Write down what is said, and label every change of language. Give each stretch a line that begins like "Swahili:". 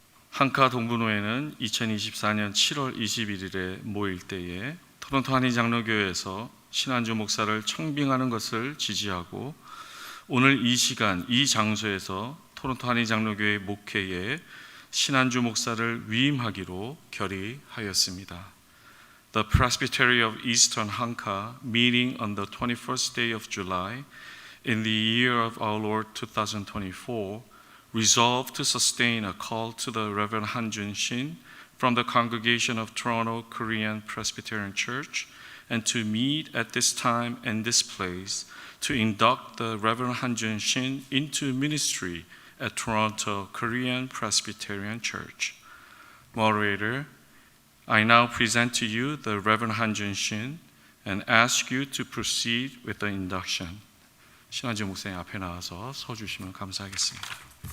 Korean: 한카 동부노회는 2024년 7월 21일에 모일 때에 토론토 한인장로교회에서 신한주 목사를 청빙하는 것을 지지하고 오늘 이 시간 이 장소에서 토론토 한인장로교회 목회에 신한주 목사를 위임하기로 결의하였습니다.
English: The Presbytery of Eastern Hanka, meeting on the 21st day of July in the year of our Lord 2024, resolved to sustain a call to the Reverend Han Jun Shin from the congregation of Toronto Korean Presbyterian Church and to meet at this time and this place to induct the Reverend Han Jun Shin into ministry at Toronto Korean Presbyterian Church. Moderator, I now present to you the Reverend Han Jun Shin and ask you to proceed with the induction.
Korean: 신한주 목사님 앞에 나와서 서 주시면 감사하겠습니다.